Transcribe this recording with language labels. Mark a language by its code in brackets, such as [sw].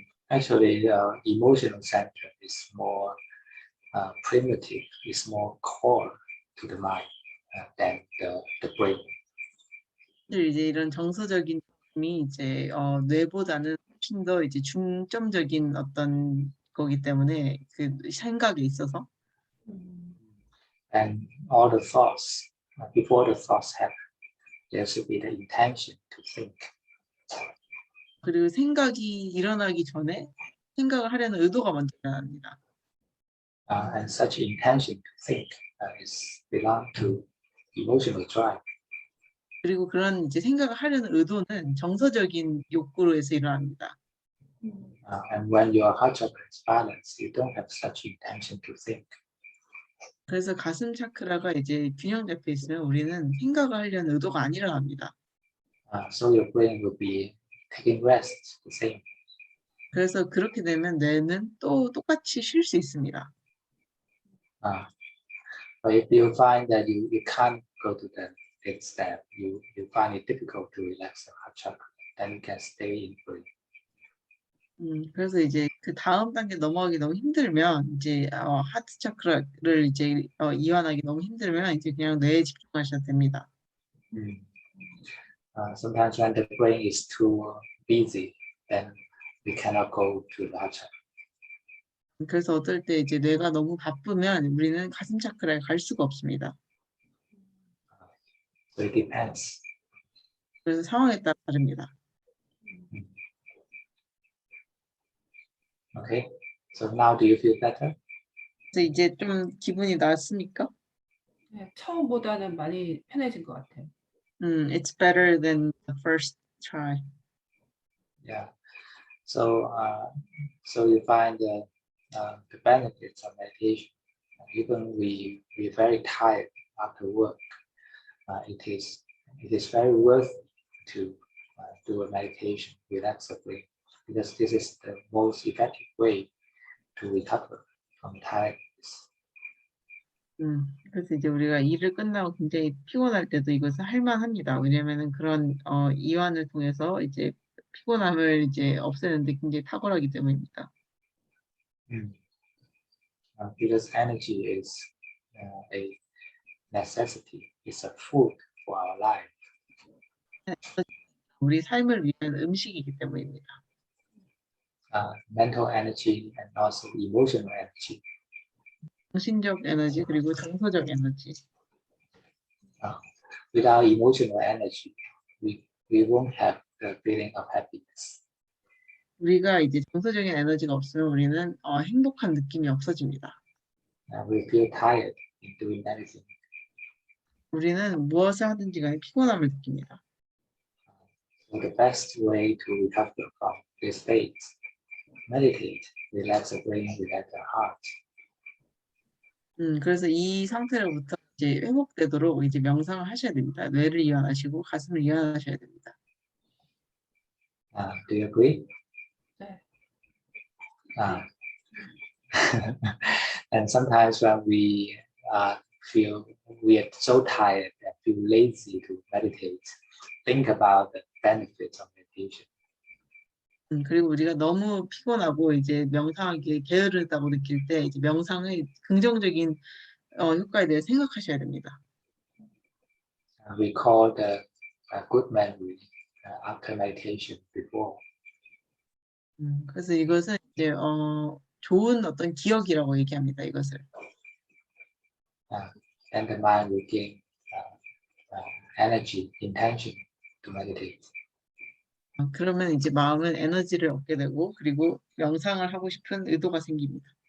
[en] Actually, emotional center is more primitive, is more core to the mind than the brain. [ko] 이제 이런 정서적인 힘이 이제 뇌보다는 훨씬 더 이제 중점적인 어떤 거기 때문에 그 생각에 있어서. [en] And all the thoughts, before the thoughts happen, there should be the intention to think. [ko] 그리고 생각이 일어나기 전에 생각을 하려는 의도가 먼저 일어납니다. [en] And such intention to think is belong to emotional drive. [ko] 그리고 그런 이제 생각을 하려는 의도는 정서적인 욕구로 해서 일어납니다. [en] And when your heart chakra is balanced, you don't have such intention to think. [ko] 그래서 가슴 차크라가 이제 균형 잡혀 있으면 우리는 생각을 하려는 의도가 안 일어납니다. [en] So your brain will be taking rest the same. [ko] 그래서 그렇게 되면 뇌는 또 똑같이 쉴 수 있습니다. [en] But if you find that you can't go to the next step, you find it difficult to relax the heart chakra, then you can stay in breath. [ko] 그래서 이제 그 다음 단계 넘어가기 너무 힘들면 이제 하트 차크라를 이제 이완하기 너무 힘들면 이제 그냥 뇌에 집중하셔도 됩니다. [en] Sometimes when the brain is too busy, then we cannot go to the heart chakra. [ko] 그래서 어떨 때 이제 뇌가 너무 바쁘면 우리는 가슴 차크라에 갈 수가 없습니다. [en] So it depends. [ko] 그래서 상황에 따라 다릅니다. [en] Okay. So now do you feel better? [ko] 그래서 이제 좀 기분이 나았습니까? 네, 처음보다는 많이 편해진 것 같아요. [en] It's better than the first try. Yeah. So so you find the benefits of meditation. Even we're very tired after work. It is very worth to do a meditation, relax the brain, because this is the most effective way to recover from tiredness. [ko] 그래서 이제 우리가 일을 끝나고 굉장히 피곤할 때도 이것을 할 만합니다. 왜냐면은 그런 이완을 통해서 이제 피곤함을 이제 없애는데 굉장히 탁월하기 때문입니다. [en] Because energy is a necessity. It's a food for our life. [ko] 우리 삶을 위한 음식이기 때문입니다. [en] Mental energy and also emotional energy. [ko] 정신적 에너지 그리고 정서적 에너지. [en] Without emotional energy, we won't have the feeling of happiness. [ko] 우리가 이제 정서적인 에너지가 없으면 우리는 행복한 느낌이 없어집니다. [en] We feel tired in doing anything. [ko] 우리는 무엇을 하든지 간에 피곤함을 느낍니다. [en] So the best way to recover from this state, meditate, relax the brain, relax the heart. [ko] 그래서 이 상태로부터 이제 회복되도록 이제 명상을 하셔야 됩니다. 뇌를 이완하시고 가슴을 이완하셔야 됩니다. [en] Do you agree? [ko] 네. [en] And sometimes when we feel we are so tired and feel lazy to meditate, think about the benefits of meditation. [ko] 그리고 우리가 너무 피곤하고 이제 명상하기에 게으르다고 느낄 때 이제 명상의 긍정적인 효과에 대해 생각하셔야 됩니다. [en] We call the good memory after meditation before. [ko] 그래서 이것은 이제 좋은 어떤 기억이라고 얘기합니다. 이것을. [en] And the mind will gain energy, intention to meditate. [ko] 그러면 이제 마음은 에너지를 얻게 되고 그리고 명상을 하고 싶은 의도가 생깁니다.